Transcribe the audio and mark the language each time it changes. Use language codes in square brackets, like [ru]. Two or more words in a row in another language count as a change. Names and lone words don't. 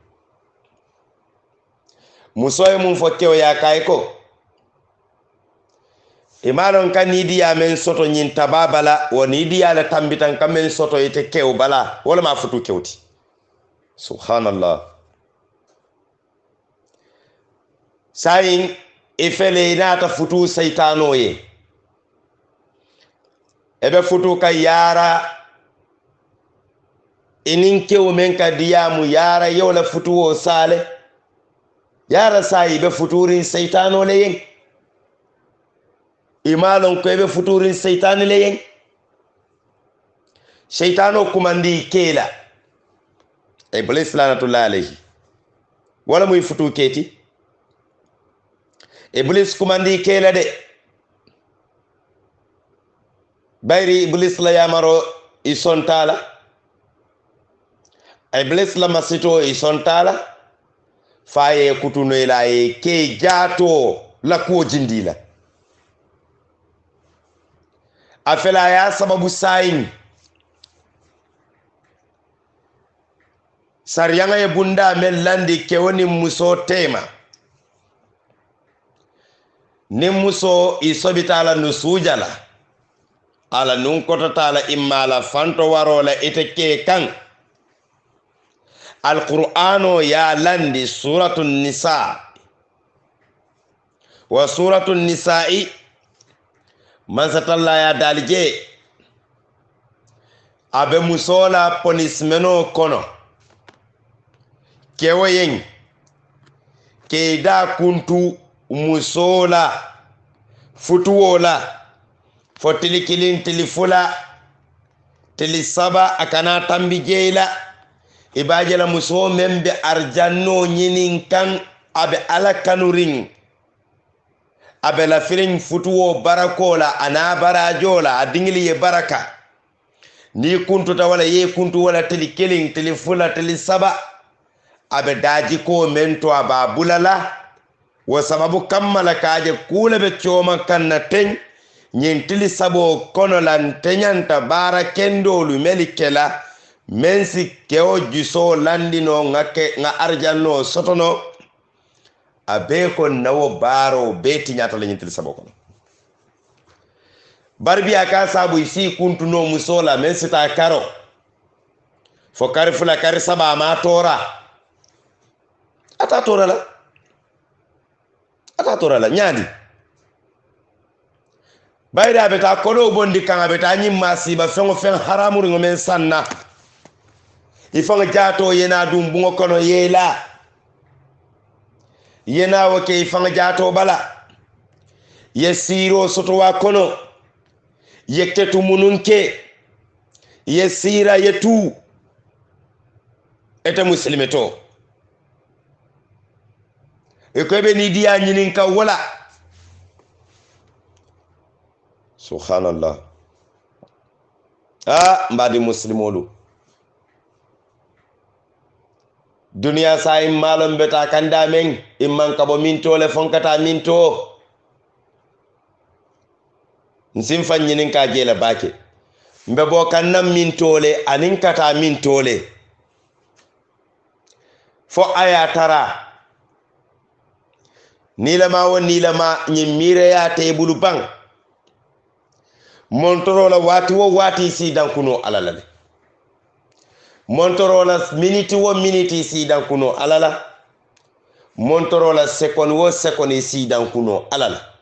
[man] musoy mum fo kew ya kay ko imanon kan nidiya men soto nyin tababala o nidiya la tambitan kam men soto ite kew bala wala ma futu kewti subhanallah sayin ifele inata futu saytano ye ebe futu ka yara inin kew men ka diyamu yara yawla futu o sale yara sayi be futurin saytano le yen imalon ko ebe futurin saytano le yen shaytano kumandi kela [ar] إبليس لعنة الله عليه [man] wala muy futu keti iblis kumandi kela de bayri iblis la yamaro isontala iblis la masito isontala faye kutuno ila e ke jato la ko jindila afela ya sababu sayin sariyanga ye bunda men landi ke woni muso tema ni muso isobita ala nusujala ala nun kotota ala imma ala fanto warola ite ke kan alqur'ano ya landi [ar] سورة النساء وسورة النساء [man] man satalla ya dalije abe musola ponismeno kono kewoyen ke da kuntu musola futuwola fo tili kilin tili fula tili saba akana tambi jeyla ibajela muso membe arjanno nyinin kan abe ala kanurin abe la firin futuwo barakola ana barajola adingili ye baraka ni kuntu ta wala ye kuntu wala tili kilin tili fula tili saba abe daji ko mento aba bulala wa sababu kammala kaje kula be choma kanna ten nyintili sabo kono lan tenyanta bara kendolu melikela mensi keo juso landino ngake nga arjanno sotono abe ko nawo baro beti nyata la nyintili sabo kono barbi aka sabu isi kuntu no musola mensi ta karo fo karifula kari saba ma tora ata tora la nyandi bayda beta kono bondi kanga beta nyimma siba fengo fen haramuri ngomen sanna ifanga jato yena dum bungo kono yela yena wake ifanga jato bala yesiro soto wa kono yektetu mununke yesira yetu eta muslimeto ekobe ni dia nyinin ka wala subhanallah mbadi muslimolu dunia sa malum beta kanda men imman kabo minto le fonkata minto nsim fanyinin ka jela bake mbe bo kannam minto le anin kata minto le fo aya tara nilama nyimire ya tebulu bang montorola wati wo wati si dankuno alalale montorola miniti wo miniti si dankuno alala montorola second wo second si dankuno alala